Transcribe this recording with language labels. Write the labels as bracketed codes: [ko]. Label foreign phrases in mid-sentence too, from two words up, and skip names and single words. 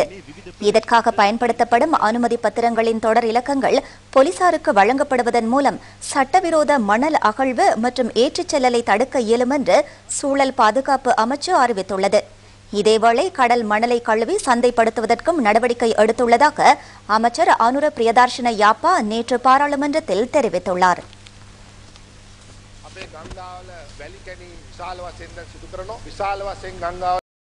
[ta] இதற்காக பயன்படுத்தப்படும் அனுமதி பத்திரங்களின் தொடர் இலக்கங்கள் போலீசாருக்கு வழங்கப்படுவதன் மூலம் சட்டவிரோத மணல் அகழ்வு மற்றும் ஏற்றிச் செல்லலை தடுக்க இயலும் என்று சூழல் பாதுகாப்பு அமைச்சு அறிவித்துள்ளது. இதேவேளை கடல் மணலை கழுவி சந்தைப்படுத்துவதற்கும் நடவடிக்கை எடுத்துள்ளதாக அமைச்சர் அனுர பிரியதர்ஷன யாப்பா நேற்று பாராளுமன்றத்தில் தெரிவித்துள்ளார். [si] ගංගාවල වැලි කැණීම් විශාල වශයෙන් දැන් සිදු කරනවා. විශාල වශයෙන් ගංගාවල